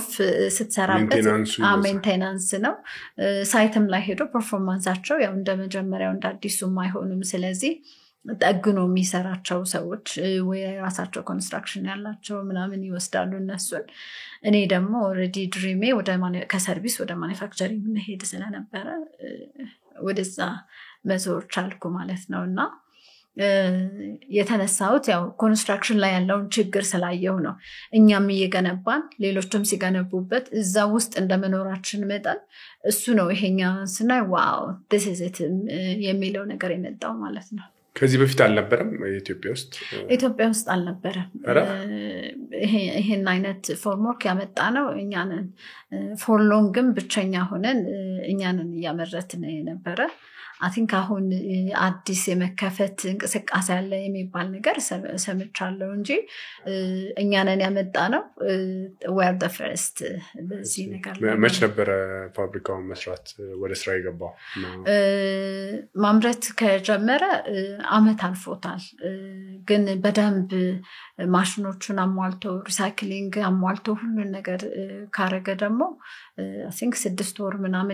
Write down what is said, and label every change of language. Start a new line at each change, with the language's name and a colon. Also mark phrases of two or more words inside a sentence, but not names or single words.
Amharic: ስትሰራበት ሜንቴናንስ ነው ሳይትም ላይ ሄዶ ፐርፎርማንሳቸው ያው እንደመጀመሪያው እንዳዲሱም አይሆንም ስለዚህ ጠግኖ የሚሰራቸው ሰዎች ወይ ራሳቸው ኮንስትራክሽን ያላቸው ምናምን ይወስዳሉ እነሱን እኔ ደግሞ ኦሬዲ ድሪሜ ወደ ከሰርቪስ ወደ ማኑፋክቸሪንግ መሄድ ስለነበረ ወደዛ መዞር ቻልኩ ማለት ነውና የተነሳውት ያው ኮንስትራክሽን ላይ ያለውን ችግር ስላየው ነው እኛም እየገነባን ሌሎችም ሲገነቡበት እዛ ውስጥ እንደመኖራችን መጣን እሱ ነው ይሄኛ ስናይ ዋው
English: this is it
Amharic: የሚለው ነገር የመጣው ማለት ነው ከዚህ በፊት አልነበረም ኢትዮጵያ ውስጥ አልነበረም ይሄን አይነት ፎርምወርክ ያመጣ ነው እኛንን ፎር ሎንግም ብቸኛ ሆነን እኛንን ያመረትን ነበር
English: I think
Amharic: አሁን አዲስ የመከፈት እንቅስቃሴ ያለ የሚባል ነገር ሰምቻለሁ እንጂ እኛንን ያመጣ ነው
English: we're the first
Amharic: በዚህ ነገር መች ነበር ፋብሪካውን መስራት ወደ ስራ የገባው ማምረት ከጀመረ አመት አልፎታል ግን በደንብ ማሽኖቹን አሟልቶ ሪሳይክሊንግ አሟልቶ ሁሉ ነገር ካረገ ደግሞ
English: I think
Amharic: 6 ወር ምናምን